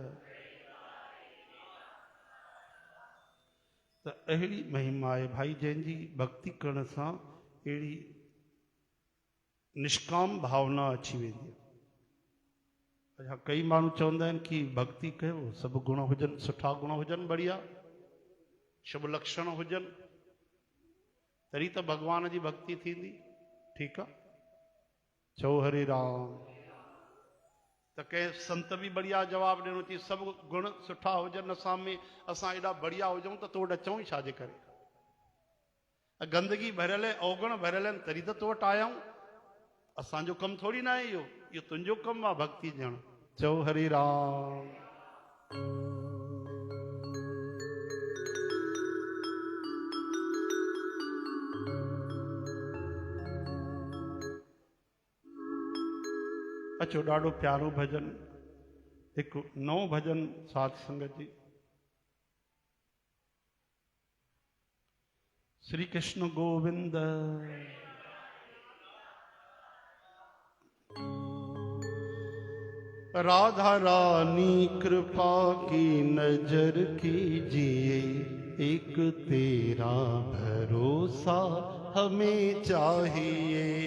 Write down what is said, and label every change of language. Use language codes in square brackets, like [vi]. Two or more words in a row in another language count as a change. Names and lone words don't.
[sd] त अहिड़ी महिमा आहे भाई, जंहिंजी भक्ति करण सां अहिड़ी निष्काम भावना अची वेंदी आहे। अच्छा, कई माण्हू चवंदा आहिनि कि भक्ति कयो, सभु गुण हुजनि, सुठा गुण हुजनि, बढ़िया शुभ लक्षण हुजनि, तॾहिं त भॻवान जी भक्ति थींदी। ठीकु आहे, चओ हरे राम। त कंहिं संत बि बढ़िया जवाबु ॾिनो थी, सभु गुण सुठा हुजनि असां में, असां एॾा बढ़िया हुजऊं त तो वटि अचूं ई छाजे करे? गंदगी भरियल आहे, अवगुण भरियल आहिनि, तॾहिं त तो वटि आया आहियूं। असांजो कमु थोरी न आहे इहो, इहो तुंहिंजो कमु आहे भक्ति ॾियणु। चओ हरे राम। अचो, ॾाढो प्यारो भजन, हिकु नओं भजन साध संगत जी। श्री कृष्ण गोविंद। [hi] राधा रानी कृपा की नजर कीजिए, एक तेरा भरोसा हमें चाहिए।